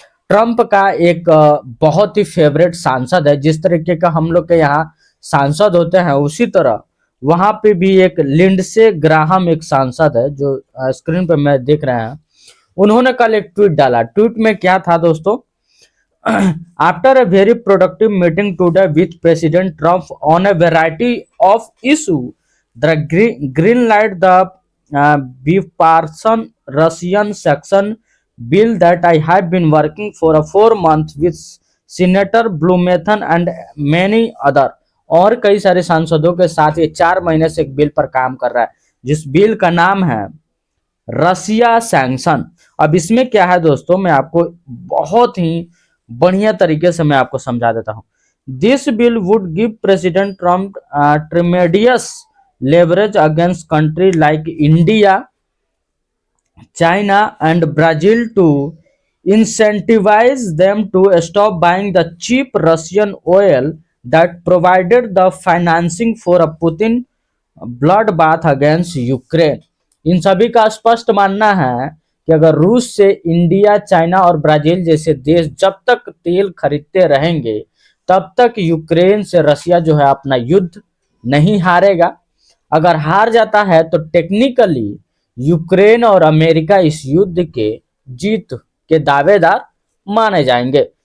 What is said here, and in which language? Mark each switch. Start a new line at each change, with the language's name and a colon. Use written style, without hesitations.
Hindi: Trump का एक बहुत ही फेवरेट सांसद है, जिस तरीके का हम लोग के यहाँ सांसद होते हैं उसी तरह वहां पे भी एक लिंडसे ग्राहम एक सांसद है जो स्क्रीन पे मैं देख रहे हैं। उन्होंने कल एक ट्वीट डाला। ट्वीट में क्या था दोस्तों?
English: After a very productive meeting today with President Trump on a variety of issues, the green light the bipartisan Russian section bill that I have been working for a 4 months with Senator Blumenthal and many other।
Hindi: और कई सारे सांसदों के साथ ये 4 महीने से एक बिल पर काम कर रहा है, जिस बिल का नाम है रसिया सैंक्शन। अब इसमें क्या है दोस्तों, मैं आपको बहुत ही बढ़िया तरीके से मैं आपको समझा देता हूं।
English: This bill would give President Trump tremendous leverage against countries like India, China, and Brazil to incentivize them to stop buying the cheap Russian oil that provided the financing for a Putin bloodbath against Ukraine.
Hindi: इन सभी का स्पष्ट मानना है कि अगर रूस से India, China और ब्राजील जैसे देश जब तक तेल खरीदते रहेंगे तब तक यूक्रेन से रसिया जो है अपना युद्ध नहीं हारेगा। अगर हार जाता है तो टेक्निकली यूक्रेन और अमेरिका इस युद्ध के जीत के दावेदार माने जाएंगे।